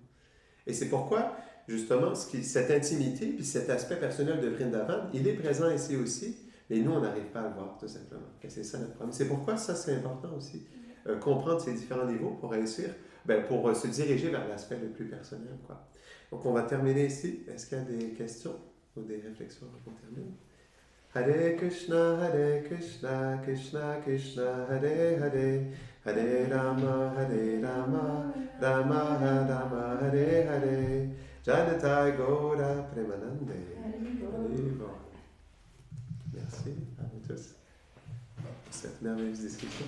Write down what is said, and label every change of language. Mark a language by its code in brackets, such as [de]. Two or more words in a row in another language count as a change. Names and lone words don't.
[fr] Et c'est pourquoi, justement, cette intimité puis cet aspect personnel de Vrindavan, il est présent ici aussi, mais nous, on n'arrive pas à le voir, tout simplement. Et c'est ça notre problème. C'est pourquoi ça, c'est important aussi. Comprendre ces différents niveaux pour réussir, pour se diriger vers l'aspect le plus personnel, quoi. Donc, on va terminer ici. Est-ce qu'il y a des questions ou des réflexions avant qu'on termine? [sa] Hare Krishna, Krishna Krishna, Hare Hare, Hare Rama, Rama Rama, Hare Hare, Janatai Gaura Premanande. [fr] Merci à vous tous pour cette merveilleuse discussion.